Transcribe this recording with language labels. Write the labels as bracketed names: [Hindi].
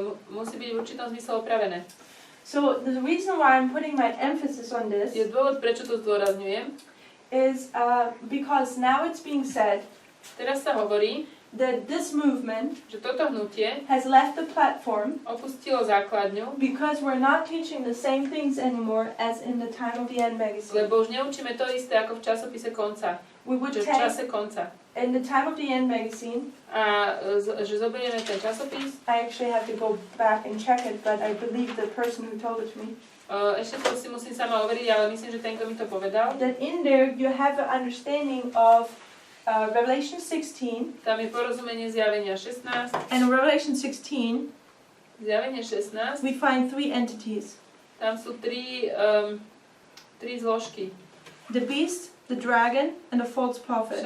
[Slovak] musí byť v určitom zmysle opravené. [English] So the reason why I'm putting my emphasis on this [Slovak] Je dôvod, prečo to zdôrazňujem. [English] is because now it's being said [Slovak] Teraz sa hovorí, [English] that this movement [Slovak] že toto hnutie [English] has left the platform [Slovak] opustilo základňu, [English] because we're not teaching the same things anymore as in the Time of the End magazine. [Slovak] lebo už neučíme to isté ako v časopise konca. [English] We would [Slovak] Že v [English] take [Slovak] čase konca. [English] in the Time of the End magazine. [Slovak] A že zoberieme ten časopis. [English] I actually have to go back and check it, but I believe the person who told it to me. [Slovak] Ešte to si musím sama overiť, ale myslím, že ten, kto mi to povedal. [English] That in there you have an understanding of Revelation 16. [Slovak] Tam je porozumenie zjavenia 16. [English] And in Revelation 16, [Slovak] Zjavenie 16. [English] we find three entities. [Slovak] Tam sú tri zložky. [English] The beast, the dragon, and the false prophet.